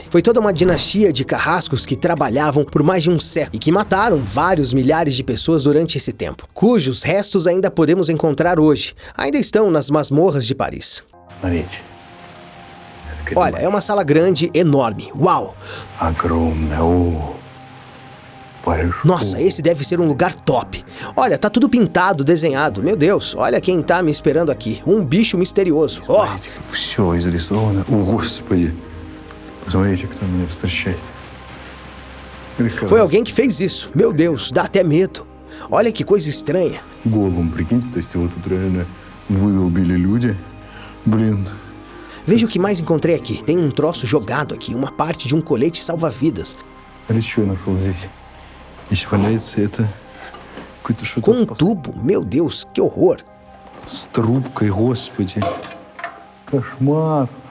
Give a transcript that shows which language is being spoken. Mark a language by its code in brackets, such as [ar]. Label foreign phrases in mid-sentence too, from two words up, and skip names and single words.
[pt] Foi toda uma dinastia de carrascos que trabalhavam por mais de um século e que mataram vários milhares de pessoas durante esse tempo, cujos restos ainda podemos encontrar hoje. Ainda estão nas masmorras de Paris. [ru] Смотрите. [pt] Olha, é uma sala grande, enorme. Uau! [ru] Огромная. О, большой. [pt] Nossa, esse deve ser um lugar top. Olha, tá tudo pintado, desenhado. Meu Deus, olha quem tá me esperando aqui. Um bicho misterioso. Ó, [ru] Все изрисовано. О, Господи. Посмотрите, кто меня встречает. [pt] foi alguém que fez isso. Meu Deus, dá até medo. Olha que coisa estranha. [ru] Голым, прикиньте, то есть его тут реально выдолбили люди. Блин. [pt] Veja o que mais encontrei aqui. Tem um troço jogado aqui, uma parte de um colete salva-vidas. [ru] Смотрите, что я нашел здесь. Здесь валяется это... Какое-то [pt] Com [ru] что-то [pt] um tubo. Meu Deus, que horror. [ru] с трубкой, Господи. Кошмар.